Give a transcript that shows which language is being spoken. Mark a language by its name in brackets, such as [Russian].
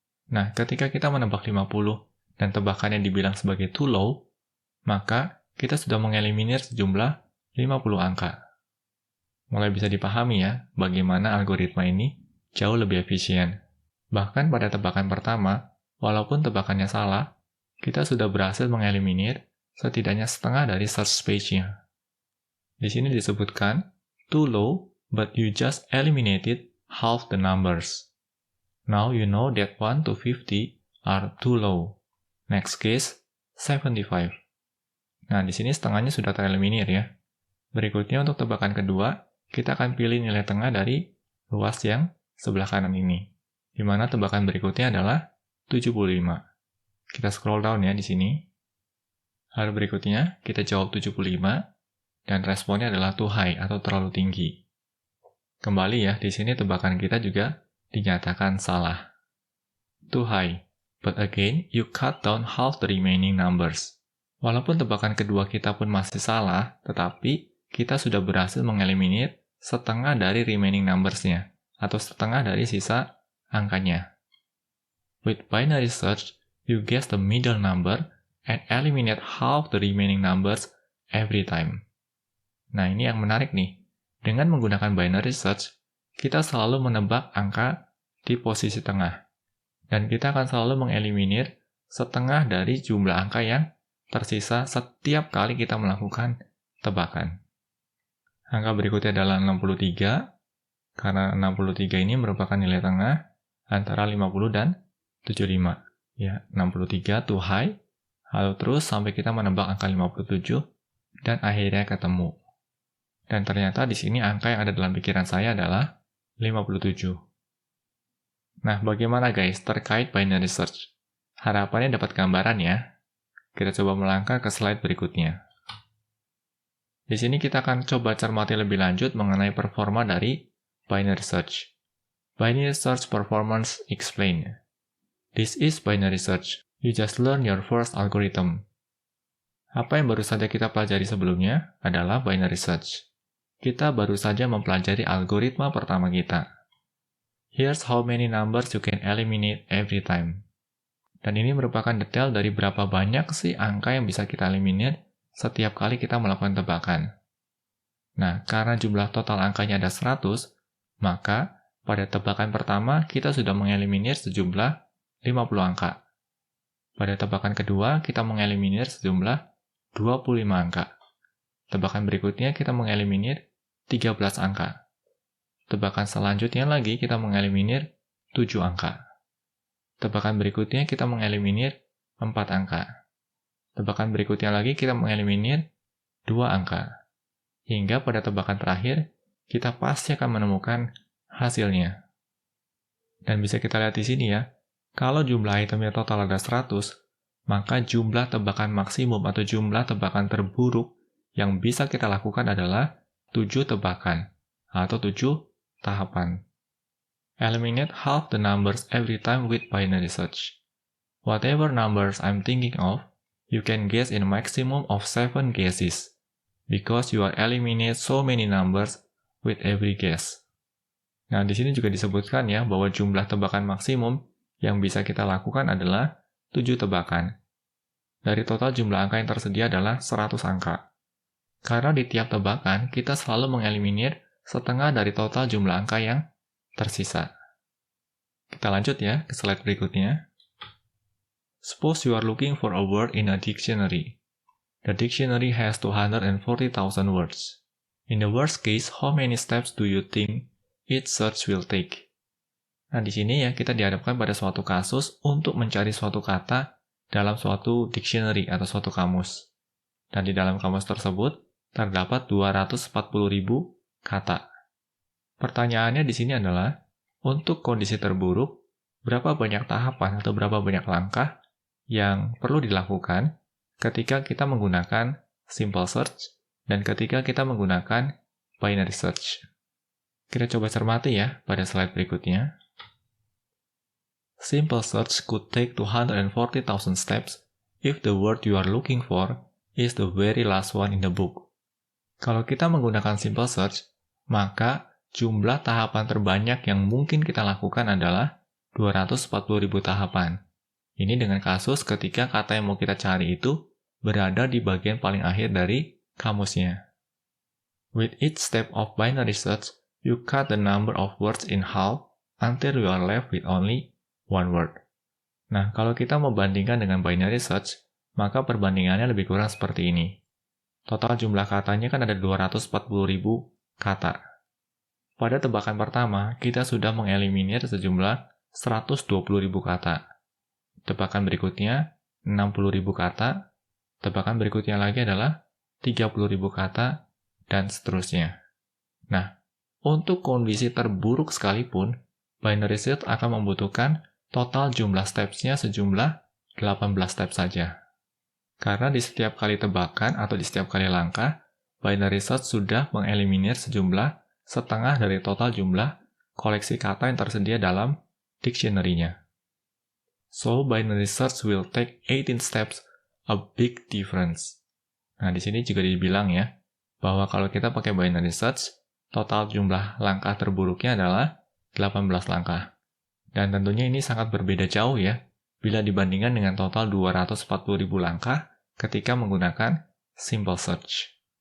[Indonesian] Nah, ketika kita menebak 50 dan tebakannya dibilang sebagai [English] too low, [Indonesian] maka kita sudah mengeliminir sejumlah 50 angka. Mulai bisa dipahami ya, bagaimana algoritma ini jauh lebih efisien. Bahkan pada tebakan pertama, walaupun tebakannya salah, kita sudah berhasil mengeliminir setidaknya setengah dari search space-nya. Di sini disebutkan, [English] too low, but you just eliminated half the numbers. Now you know that 1 to 50 are too low. Next case, [Indonesian] 75. Nah, di sini setengahnya sudah tereliminir ya. Berikutnya untuk tebakan kedua, kita akan pilih nilai tengah dari luas yang sebelah kanan ini. Di mana tebakan berikutnya adalah 75. Kita scroll down ya di sini. Lalu berikutnya, kita jawab 75, dan responnya adalah [English] too high [Indonesian] atau terlalu tinggi. Kembali ya, di sini tebakan kita juga dinyatakan salah. [English] Too high, but again, you cut down half the remaining numbers. [Indonesian] Walaupun tebakan kedua kita pun masih salah, tetapi kita sudah berhasil mengeliminir setengah dari [English] remaining numbers- [Indonesian] nya, atau setengah dari sisa angkanya. [English] With binary search, you guess the middle number and eliminate half the remaining numbers every time. [Indonesian] Nah, ini yang menarik nih. Dengan menggunakan binary search, kita selalu menebak angka di posisi tengah. Dan kita akan selalu mengeliminir setengah dari jumlah angka yang tersisa setiap kali kita melakukan tebakan. Angka berikutnya adalah 63, karena 63 ini merupakan nilai tengah antara 50 dan 75. Ya, 63 [English] too high, [Indonesian] lalu terus sampai kita menebak angka 57, dan akhirnya ketemu. Dan ternyata di sini angka yang ada dalam pikiran saya adalah 57. Nah, bagaimana guys terkait binary search? Harapannya dapat gambaran ya. Kita coba melangkah ke slide berikutnya. Di sini kita akan coba cermati lebih lanjut mengenai performa dari binary search. [English] Binary search performance explained. This is binary search. You just learn your first algorithm. [Indonesian] Apa yang baru saja kita pelajari sebelumnya adalah binary search. Kita baru saja mempelajari algoritma pertama kita. [English] Here's how many numbers you can eliminate every time. [Indonesian] Dan ini merupakan detail dari berapa banyak sih angka yang bisa kita eliminir setiap kali kita melakukan tebakan. Nah, karena jumlah total angkanya ada 100, maka pada tebakan pertama kita sudah mengeliminir sejumlah 50 angka. Pada tebakan kedua kita mengeliminir sejumlah 25 angka. Tebakan berikutnya kita mengeliminir 13 angka. Tebakan selanjutnya lagi kita mengeliminir 7 angka. Tebakan berikutnya kita mengeliminir 4 angka. Tebakan berikutnya lagi kita mengeliminir 2 angka. Hingga pada tebakan terakhir, kita pasti akan menemukan hasilnya. Dan bisa kita lihat di sini ya, kalau jumlah itemnya total ada 100, maka jumlah tebakan maksimum atau jumlah tebakan terburuk yang bisa kita lakukan adalah 7 tebakan atau 7 tahapan. [English] Eliminate half the numbers every time with binary search. Whatever numbers I'm thinking of, you can guess in a maximum of 7 guesses, because you are eliminate so many numbers with every guess. [Indonesian] Nah, di sini juga disebutkan ya bahwa jumlah tebakan maksimum yang bisa kita lakukan adalah 7 tebakan. Dari total jumlah angka yang tersedia adalah 100 angka. Karena di tiap tebakan, kita selalu mengeliminir setengah dari total jumlah angka yang tersisa. Kita lanjut ya ke slide berikutnya. [English] Suppose you are looking for a word in a dictionary. The dictionary has 240,000 words. In the worst case, how many steps do you think each search will take? [Indonesian] Nah, di sini ya kita dihadapkan pada suatu kasus untuk mencari suatu kata dalam suatu dictionary atau suatu kamus. Dan di dalam kamus tersebut terdapat 240.000 kata. Pertanyaannya di sini adalah, untuk kondisi terburuk, berapa banyak tahapan atau berapa banyak langkah yang perlu dilakukan ketika kita menggunakan simple search dan ketika kita menggunakan binary search. Kita coba cermati ya pada slide berikutnya. [English] Simple search could take 240,000 steps if the word you are looking for is the very last one in the book. [Indonesian] Kalau kita menggunakan simple search, maka jumlah tahapan terbanyak yang mungkin kita lakukan adalah 240.000 tahapan. Ini dengan kasus ketika kata yang mau kita cari itu berada di bagian paling akhir dari kamusnya. [English] With each step of binary search, you cut the number of words in half until you are left with only one word. [Indonesian] Nah, kalau kita membandingkan dengan binary search, maka perbandingannya lebih kurang seperti ini. Total jumlah katanya kan ada 240.000 kata. Pada tebakan pertama, kita sudah mengeliminir sejumlah 120.000 kata. Tebakan berikutnya, 60.000 kata. Tebakan berikutnya lagi adalah 30.000 kata, dan seterusnya. Nah, untuk kondisi terburuk sekalipun, binary search akan membutuhkan total jumlah steps-nya sejumlah 18 step saja. Karena di setiap kali tebakan atau di setiap kali langkah, binary search sudah mengeliminir sejumlah setengah dari total jumlah koleksi kata yang tersedia dalam dictionary-nya. [English] So, binary search will take 18 steps, a big difference. [Indonesian] Nah, di sini juga dibilang ya, bahwa kalau kita pakai binary search, total jumlah langkah terburuknya adalah 18 langkah. Dan tentunya ini sangat berbeda jauh ya, bila dibandingkan dengan total 240.000 langkah ketika menggunakan simple search.